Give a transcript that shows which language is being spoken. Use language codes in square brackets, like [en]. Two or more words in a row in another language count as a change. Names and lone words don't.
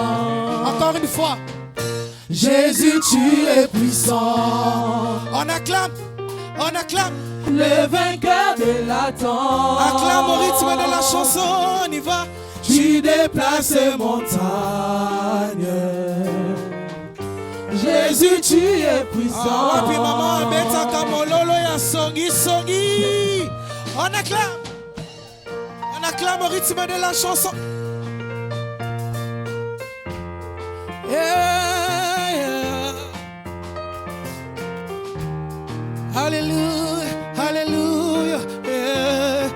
[fr] Encore une fois. Jésus, tu es puissant. On acclame. On acclame. Le vainqueur de la tombe. Acclame au rythme de la chanson. On y va. Tu déplaces les montagnes. Jésus, tu es puissant. Ah, puis maman, [ln] beta kamololo ya songi songi. [fr] On acclame. On acclame au rythme de la chanson. [en] Yeah, yeah. [fr] Alléluia, alléluia. Yeah.